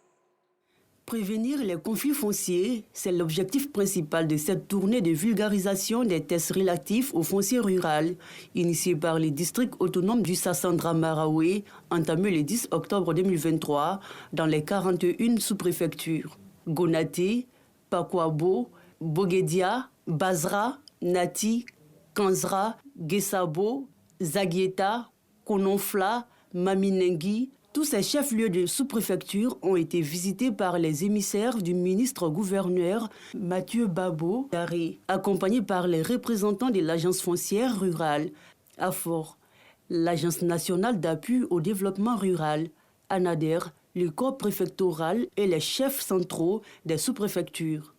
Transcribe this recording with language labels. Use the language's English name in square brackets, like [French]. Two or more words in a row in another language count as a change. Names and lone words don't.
[French] Prévenir les conflits fonciers, c'est l'objectif principal de cette tournée de vulgarisation des tests relatifs au foncier rural, initiée par les districts autonomes du Sassandra-Maraoué, entamée le 10 octobre 2023 dans les 41 sous-préfectures. Gonaté, Pakwabo, Boguedia, Bazra, Nati, Kanzra, Gessabo, Zagieta, Kononfla, Maminengui. Tous ces chefs-lieux de sous-préfecture ont été visités par les émissaires du ministre-gouverneur Mathieu Babo Daré, accompagnés par les représentants de l'Agence foncière rurale, AFOR, l'Agence nationale d'appui au développement rural, ANADER, le corps préfectoral et les chefs centraux des sous-préfectures.